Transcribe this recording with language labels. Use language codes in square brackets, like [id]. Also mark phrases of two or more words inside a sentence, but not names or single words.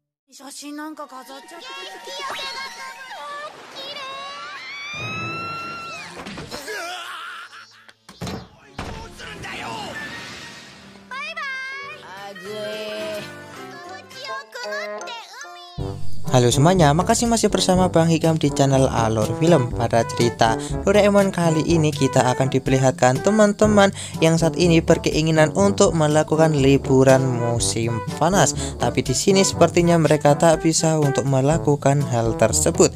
[ja] 写真なんか飾っちゃって。バイバイ。暑い。気をくぐって海。 [id] Halo semuanya, makasih masih bersama Bang Hikam di channel Alur Film. Pada cerita Doraemon kali ini kita akan diperlihatkan teman-teman yang saat ini berkeinginan untuk melakukan liburan musim panas. Tapi di sini sepertinya mereka tak bisa untuk melakukan hal tersebut.